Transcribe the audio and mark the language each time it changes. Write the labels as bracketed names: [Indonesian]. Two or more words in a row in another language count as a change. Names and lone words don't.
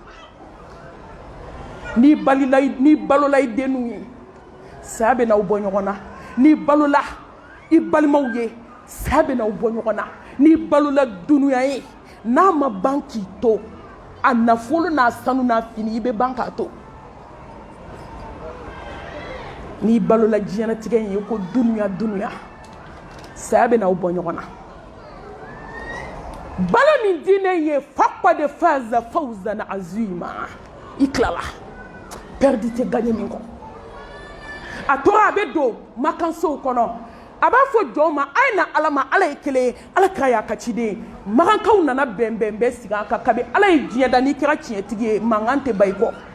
[Bambara] n'i balola i denninw ye saya bɛ n'aw bɔ ɲɔgɔn na n'i balola i balimaw ye saya bɛ n'aw bɔ ɲɔgɔn na n'i balola dunuya ye n'a ma ban k'i to a nafolo n'a sanu n'a fini i bɛ ban k'a to n'i balola diɲɛlatigɛ in ye ko dunuya saya bɛ n'aw bɔ ɲɔgɔn na balo ni diinɛ ye [Arabic] فقد فاز فوزا عظيما [Bambara] i tilala perdi tɛ gagné min kɔ a tora a bɛ don makansow kɔnɔ a b'a fɔ jɔnw ma a ye na Ala ma Ala ye kelen ye Ala kira y'a ka ciden ye makankaw nana bɛn sigi an kan kabi Ala ye diɲɛ da n'i kɛra tiɲɛtigi ye mankan tɛ ban i kɔ